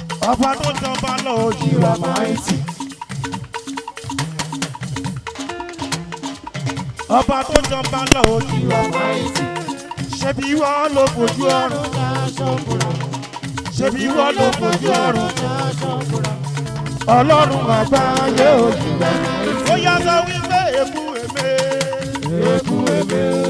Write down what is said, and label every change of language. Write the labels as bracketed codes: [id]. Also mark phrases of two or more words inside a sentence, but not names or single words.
[yo] Ọba tó jọba lọ, [en] you are mighty. [yo] Ọba tó jọba lọ ojú ọba. Ṣebí ìwọ ló fojú ọ̀run? Ṣebí ìwọ ló fojú ọ̀run? Ọlọ́run àgbáyé ojú. Ó yá, sọ wípé èkú èmé. Èkú èmé.